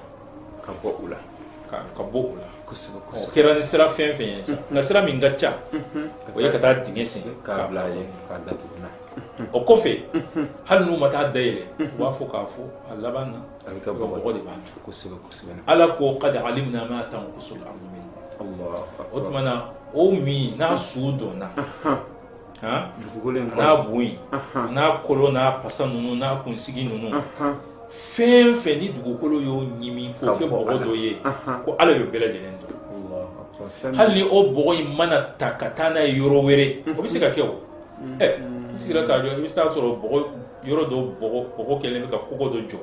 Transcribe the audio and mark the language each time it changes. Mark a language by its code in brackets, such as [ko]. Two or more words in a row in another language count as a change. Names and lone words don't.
[bm] ka bɔ u la ka bɔ u la kosɛbɛ o kosɛbɛ kɛra ni sira fɛn fɛn ye sa nka sira min ka ca o ye ka taa dingɛ sen k'a bila ye k'a datugu na o kɔfɛ hali n'u ma taa dayɛlɛ u b'a fɔ k'a fɔ a laban na a bɛ kɛ bɔgɔ de b'a to kosɛbɛ kosɛbɛ ala ko [ar] قد علمنا ما تنقص الأرض منهم [bm] Allah o tuma na o min n'a su dɔnna dugukolo in n'a boyi n'a kolo n'a pasa ninnu n'a kunsigi ninnu fɛn fɛn ni dugukolo y'o ɲimi k'o kɛ bɔgɔ dɔ ye ko ala y'o bɛɛ lajɛlen dɔn hali ni o bɔgɔ in mana ta ka taa n'a ye yɔrɔ wɛrɛ o bɛ se ka kɛ o i sigira k'a jɔ i bɛ se k'a sɔrɔ yɔrɔ dɔ bɔgɔ kɛlen bɛ ka kɔgɔ dɔ jɔ